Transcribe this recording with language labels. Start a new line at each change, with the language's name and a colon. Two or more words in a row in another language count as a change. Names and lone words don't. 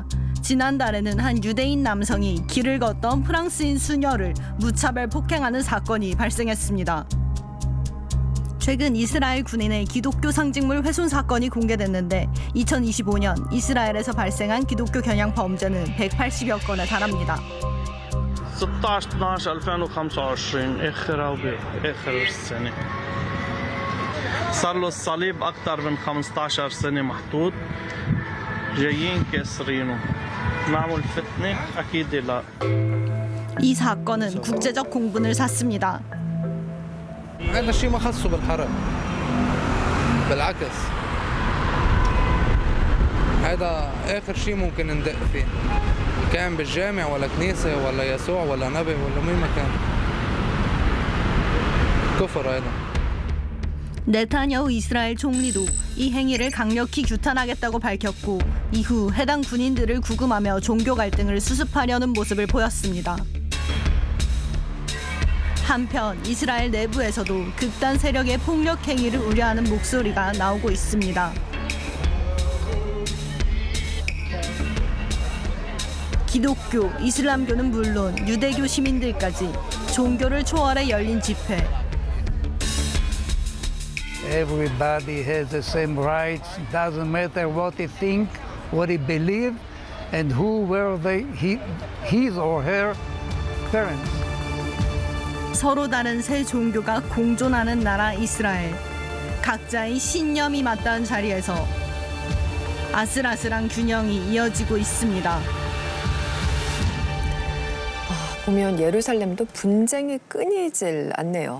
Korean: 지난달에는 한 유대인 남성이 길을 걷던 프랑스인 수녀를 무차별 폭행하는 사건이 발생했습니다. 최근 이스라엘 군인의 기독교 상징물 훼손 사건이 공개됐는데 2025년 이스라엘에서 발생한 기독교 겨냥 범죄는 180여 건에 달합니다.
Arabic: 16/12/2025 آخر السنة صار له الصليب أكثر من 15 سنة محطوط جايين كاسرينه نعمل فتنة أكيد لا.
Korean: 이 사건은 국제적 공분을 샀습니다.
Arabic: هذا الشيء ما خصه بالحرب بالعكس هذا آخر شيء ممكن ندق فيه كان بالجامع ولا كنيسة ولا يسوع ولا نبي ولا مين ما كان كفر هذا.
Korean: 네타냐후 이스라엘 총리도 이 행위를 강력히 규탄하겠다고 밝혔고 이후 해당 군인들을 구금하며 종교 갈등을 수습하려는 모습을 보였습니다. 한편 이스라엘 내부에서도 극단 세력의 폭력 행위를 우려하는 목소리가 나오고 있습니다. 기독교, 이슬람교는 물론 유대교 시민들까지 종교를 초월해 열린 집회.
English: Everybody has the same rights. Doesn't matter what he think, what he believe, and who were his or her parents.
Korean: 서로 다른 세 종교가 공존하는 나라 이스라엘. 각자의 신념이 맞닿은 자리에서 아슬아슬한 균형이 이어지고 있습니다. 보면 예루살렘도 분쟁이 끊이질 않네요.